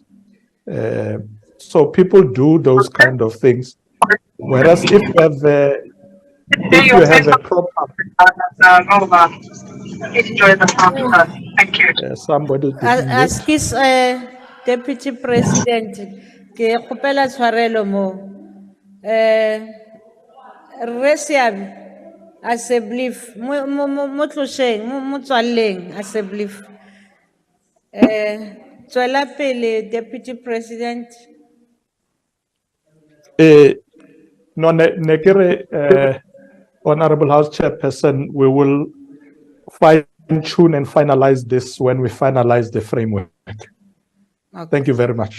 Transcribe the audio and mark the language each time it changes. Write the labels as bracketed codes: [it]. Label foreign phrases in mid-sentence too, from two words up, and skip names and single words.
[en] So people do those kind of things. Whereas if you have a proper... somebody didn't As his Deputy President, [tn] ke kgopela tshwarelo mo. Re Seabe, [en] as a belief, [tn] mo tlosheng, mo tswaleng [en] as a belief. [tn] Tswela pele, [en] Deputy President. No, Nekere, Honorable House Chairperson, we will fine-tune and finalize this when we finalize the framework. Okay. Thank you very much.